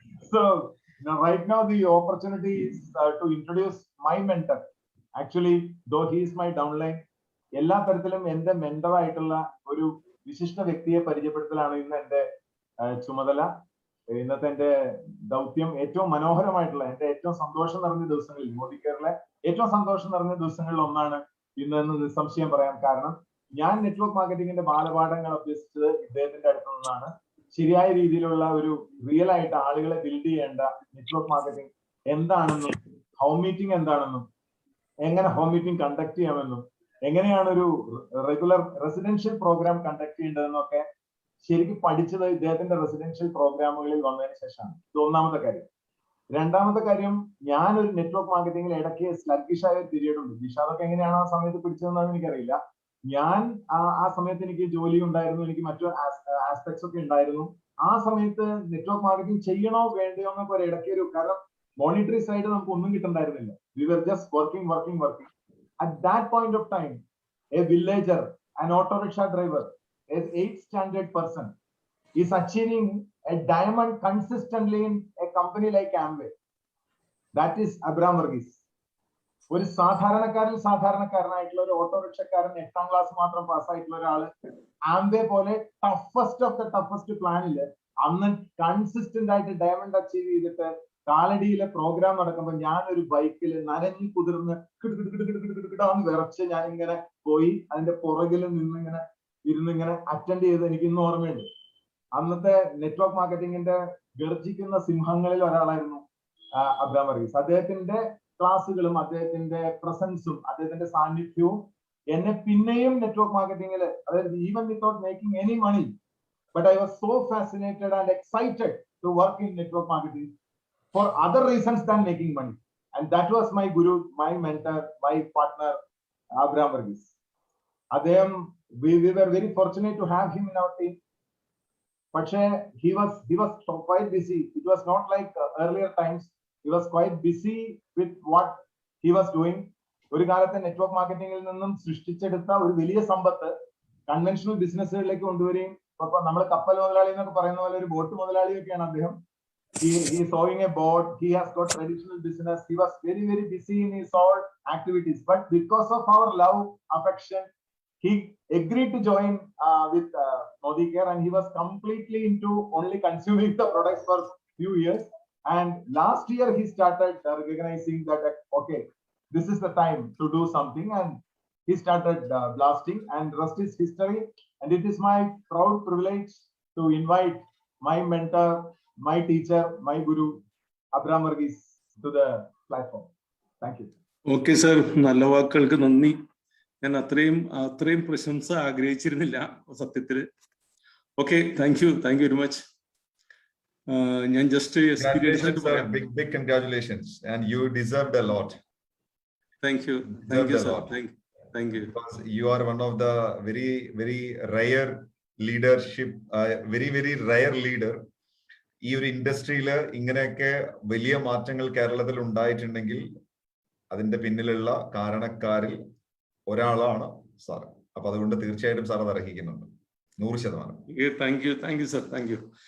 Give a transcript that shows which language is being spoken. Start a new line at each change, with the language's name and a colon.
English: So now, right now the opportunity is to introduce my mentor. Actually, though he is my downline,
Malayalam: എല്ലാ തരത്തിലും എന്റെ mentor ആയിട്ടുള്ള ഒരു വിശിഷ്ട വ്യക്തിയെ പരിചയപ്പെടുത്തലാണ് ഇന്ന് എന്റെ ചുമതല. ഇന്നത്തെ എന്റെ ദൗത്യം ഏറ്റവും മനോഹരമായിട്ടുള്ള, എന്റെ ഏറ്റവും സന്തോഷം നിറഞ്ഞ ദിവസങ്ങളിൽ, മോദി കെയറിലെ ഏറ്റവും സന്തോഷം നിറഞ്ഞ ദിവസങ്ങളിൽ ഒന്നാണ് ഇന്ന് നിസ്സംശയം പറയാം. കാരണം ഞാൻ നെറ്റ്വർക്ക് മാർക്കറ്റിംഗിന്റെ ബാലപാഠങ്ങൾ അഭ്യസിച്ചത് ഇദ്ദേഹത്തിന്റെ അടുത്ത് നിന്നാണ്. ശരിയായ രീതിയിലുള്ള ഒരു റിയൽ ആയിട്ട് ആളുകളെ ബിൽഡ് ചെയ്യേണ്ട നെറ്റ്വർക്ക് മാർക്കറ്റിംഗ് എന്താണെന്നും, ഹോം മീറ്റിംഗ് എന്താണെന്നും, എങ്ങനെ ഹോം മീറ്റിംഗ് കണ്ടക്ട് ചെയ്യാമെന്നും, എങ്ങനെയാണ് ഒരു റെഗുലർ റെസിഡൻഷ്യൽ പ്രോഗ്രാം കണ്ടക്ട് ചെയ്യേണ്ടതെന്നൊക്കെ ശരിക്കും പഠിച്ചത് ഇദ്ദേഹത്തിന്റെ റെസിഡൻഷ്യൽ പ്രോഗ്രാമുകളിൽ വന്നതിന് ശേഷമാണ്. ഇത് ഒന്നാമത്തെ കാര്യം. രണ്ടാമത്തെ കാര്യം, ഞാനൊരു നെറ്റ്വർക്ക് മാർക്കറ്റിംഗിൽ ഇടയ്ക്ക് സ്ലഗ്ഗിഷ് ആയ ഒരു പീരീഡ് ഉണ്ട്. അതൊക്കെ എങ്ങനെയാണ് ആ സമയത്ത് പിടിച്ചതെന്ന് എനിക്കറിയില്ല. ഞാൻ ആ സമയത്ത് എനിക്ക് ജോലി ഉണ്ടായിരുന്നു, എനിക്ക് മറ്റു ആസ്പെക്ട്സ് ഒക്കെ ഉണ്ടായിരുന്നു. ആ സമയത്ത് നെറ്റ്വർക്ക് മാർക്കറ്റിംഗ് ചെയ്യണോ വേണ്ടയോ എന്നൊക്കെ ഒരു ഇടയ്ക്ക് ഒരു, കാരണം മോണിറ്ററി സൈഡ് നമുക്ക് ഒന്നും കിട്ടുന്നുണ്ടായിരുന്നില്ല.
English: We were just working. At that point of time, a villager, an auto rickshaw driver, an 8th standard person is achieving a diamond consistently in a company like Amway. That is Abraham Varghese.
Malayalam: ഒരു സാധാരണക്കാരനായിട്ടുള്ള ഒരു auto റിക്ഷക്കാരൻ 8ാം class മാത്രം പാസ്സായിട്ടുള്ള ഒരാള് Amway പോലെ
English: toughest of the toughest
Malayalam: പ്ലാനില് അന്ന് consistent ആയിട്ട് diamond achieve ചെയ്തിട്ട് കാലടിയിലെ programme നടക്കുമ്പോൾ ഞാൻ ഒരു ബൈക്കിൽ നനഞ്ഞു കുതിർന്ന് കിടുകിടാന്ന് വിറച്ച് ഞാൻ ഇങ്ങനെ പോയി അതിന്റെ പുറകിൽ ഇരുന്നിങ്ങനെ അറ്റൻഡ് ചെയ്ത് എനിക്ക് ഇന്നും ഓർമ്മയുണ്ട്. അന്നത്തെ നെറ്റ്വർക്ക് മാർക്കറ്റിംഗിന്റെ ഗർജിക്കുന്ന സിംഹങ്ങളിൽ ഒരാളായിരുന്നു അബ്രഹാം വർഗീസ്. അദ്ദേഹത്തിന്റെ ക്ലാസ്സുകളും അദ്ദേഹത്തിന്റെ പ്രസൻസും അദ്ദേഹത്തിന്റെ സാന്നിധ്യവും എന്നെ പിന്നെയും നെറ്റ്വർക്ക് മാർക്കറ്റിംഗിൽ, അതായത്
English: Even without making any money, but I was so fascinated and excited to work in network marketing for other reasons than making money. And that was my guru, my mentor, my partner, Abraham Varghese. Adham, we were very fortunate to have him in our team. But he was quite busy. It was not like earlier times. He was quite busy with what he was doing.
Malayalam: ഒരു കാലത്തെ network മാർക്കറ്റിംഗിൽ നിന്നും സൃഷ്ടിച്ചെടുത്ത ഒരു വലിയ സമ്പത്ത് conventional ബിസിനസ്സുകളിലേക്ക് കൊണ്ടുവരികയും, അപ്പൊ നമ്മൾ കപ്പൽ മുതലാളി എന്നൊക്കെ പറയുന്ന പോലെ ഒരു ബോട്ട് മുതലാളിയൊക്കെയാണ് അദ്ദേഹം.
English: He is owning a boat. He has got traditional business. He was very busy in his all activities. But because of our love, affection, he agreed to join with Modi Care, and he was completely into only consuming the products for few years. And last year he started recognizing that okay, this is the time to do something, and he started blasting. And rest is history. And it is my proud privilege to invite my mentor, my teacher, my guru, Abraham Varghese, to the platform. Thank you. Okay, sir.
Malayalam: നല്ല വാക്കുകൾക്ക് നന്ദി. ഞാൻ അത്രയും പ്രശംസ ആഗ്രഹിച്ചിരുന്നില്ല സത്യത്തിൽ.
English: Okay, thank you very much. ഞാൻ just big congratulations, and you deserved a lot. Thank you sir. Thank you. Because you are one of the very rare leadership, very rare leader.
Malayalam: ഈ ഒരു ഇൻഡസ്ട്രിയിൽ ഇങ്ങനെയൊക്കെ വലിയ മാറ്റങ്ങൾ കേരളത്തിൽ ഉണ്ടായിട്ടുണ്ടെങ്കിൽ അതിന്റെ പിന്നിലുള്ള കാരണക്കാരിൽ ഒരാളാണ് സാർ. അപ്പൊ അതുകൊണ്ട് തീർച്ചയായിട്ടും സാർ അത് അർഹിക്കുന്നുണ്ട്
English: 100%. Thank you sir. Thank you.